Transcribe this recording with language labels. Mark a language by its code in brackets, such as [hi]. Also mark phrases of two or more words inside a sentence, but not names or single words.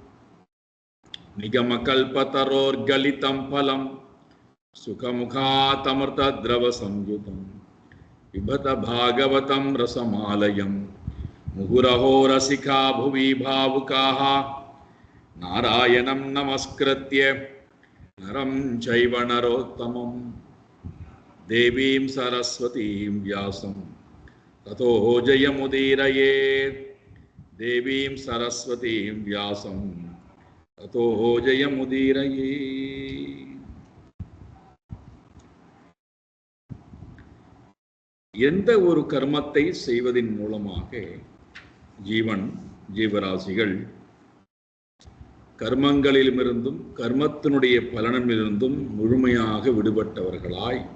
[sa] निगमकल्पतरोर्गलितं फलं सुखमुखातमृतद्रवसंयुतं पिबत भागवतं रसमालयं मुहुरहो रसिका भुवि भावुकाः नारायणं नमस्कृत्य नरं चैव नरोत्तमं देवीं सरस्वतीं व्यासं ततो जयमुदीरयेत्। देवीं सरस्वतीं व्यासं ततो जयमुदीरयेत्। [ta] எந்த ஒரு கர்மத்தை செய்வதின் மூலமாக ஜீவராசிகள் கர்மங்களிலிருந்தும் கர்மத்தினுடைய பலனிலிருந்தும் முழுமையாக விடுபட்டவர்களாய்